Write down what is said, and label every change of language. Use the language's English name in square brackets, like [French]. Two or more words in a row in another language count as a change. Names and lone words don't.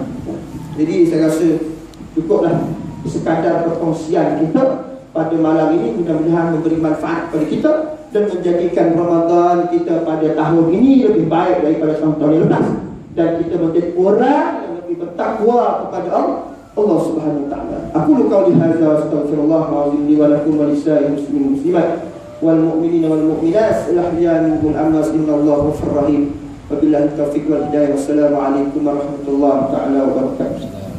[Malay] Jadi saya rasa cukuplah sekadar perkongsian kita pada malam ini. Mudah-mudahan memberi manfaat kepada kita dan menjadikan Ramadan kita pada tahun ini lebih baik daripada tahun-tahun yang lepas, dan kita menjadi orang yang lebih bertakwa kepada Allah [Arabic] سبحانه وتعالى. أقول قولي هذا وأستغفر الله لي ولكم ولسائر المسلمين المسلمات والمؤمنين والمؤمنات الأحياء والأموات إن الله غفور رحيم. وبالله التوفيق والهداية. والسلام عليكم ورحمة الله تعالى وبركاته.